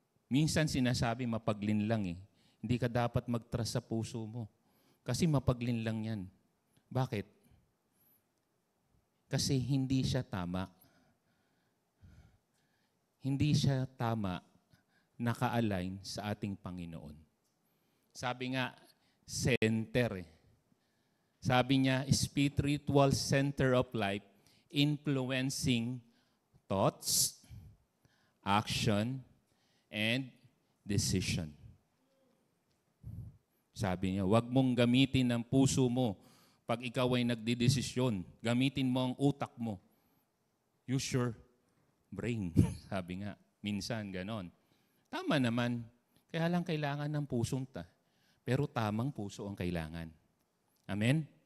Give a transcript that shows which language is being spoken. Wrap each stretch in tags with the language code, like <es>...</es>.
<tl>Minsan sinasabi mapaglinlang eh. Hindi ka dapat mag-trust sa puso mo. Kasi mapaglinlang yan. Bakit? Kasi hindi siya tama. Hindi siya tama naka-align sa ating Panginoon. Sabi nga, center eh. Sabi niya,</tl> <en>spiritual center of life, influencing thoughts, action, and decision.</en> <tl>Sabi niya, huwag mong gamitin ang puso mo pag ikaw ay nagdidesisyon. Gamitin mo ang utak mo.</tl> <en>Use your brain.</en> <tl>Sabi nga, minsan ganon. Tama naman. Kaya lang kailangan ng pusong pero tamang puso ang kailangan. Amen?</tl>